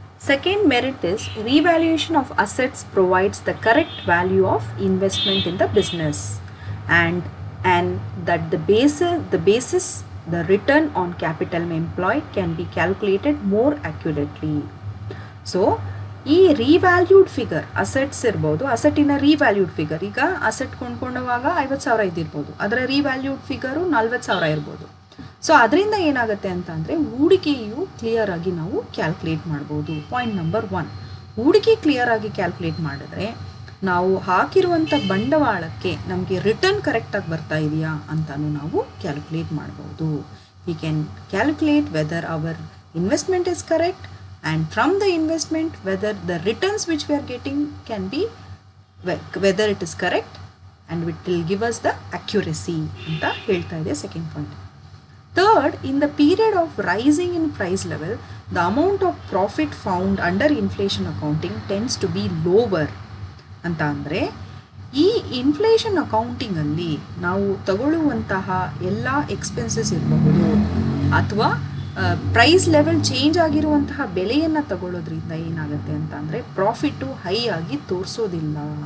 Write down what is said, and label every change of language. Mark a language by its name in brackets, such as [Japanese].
[English] Second merit is revaluation of assets provides the correct value of investment in the business, and that the basis the return on capital employed can be calculated more accurately. [Kannada] So ಈ revalued figure assets ಇರ್ಬೋದು, ಅಸೆಟಿನ revalued figure, ಈಗ asset ಕೊಂಡ್ಕೊಂಡವಾಗ 50,000 ಇದ್ದಿರ್ಬೋದು, ಅದರ revalued figure 40,000 ಇರ್ಬೋದು. So ಅದರಿಂದ ಏನಾಗುತ್ತೆ ಅಂತ ಅಂದರೆ ಹೂಡಿಕೆಯು ಕ್ಲಿಯರ್ ಆಗಿ ನಾವು ಕ್ಯಾಲ್ಕುಲೇಟ್ ಮಾಡ್ಬೋದು. ಪಾಯಿಂಟ್ ನಂಬರ್ 1, ಹೂಡಿಕೆ ಕ್ಲಿಯರ್ ಆಗಿ ಕ್ಯಾಲ್ಕುಲೇಟ್ ಮಾಡಿದ್ರೆ ನಾವು ಹಾಕಿರುವಂಥ ಬಂಡವಾಳಕ್ಕೆ ನಮಗೆ ರಿಟರ್ನ್ ಕರೆಕ್ಟಾಗಿ ಬರ್ತಾ ಇದೆಯಾ ಅಂತಲೂ ನಾವು ಕ್ಯಾಲ್ಕುಲೇಟ್ ಮಾಡ್ಬೋದು. [English] we can calculate whether our investment is correct, and from the investment whether the returns which we are getting can be, whether it is correct, and it will give us the accuracy [Kannada] anta ಹೇಳ್ತಾ ಇದೆ second point. [English] Third, in the period of rising in price level, the amount of profit found under inflation accounting tends to be lower [Kannada] ಅಂತ ಅಂದರೆ ಈ inflation ಅಕೌಂಟಿಂಗಲ್ಲಿ ನಾವು ತಗೊಳ್ಳುವಂತಹ ಎಲ್ಲ expenses ಇರಬಹುದು ಅಥವಾ price level change ಆಗಿರುವಂತಹ ಬೆಲೆಯನ್ನು ತಗೊಳ್ಳೋದ್ರಿಂದ ಏನಾಗುತ್ತೆ ಅಂತ ಅಂದರೆ ಪ್ರಾಫಿಟ್ಟು ಹೈ ಆಗಿ ತೋರಿಸೋದಿಲ್ಲ.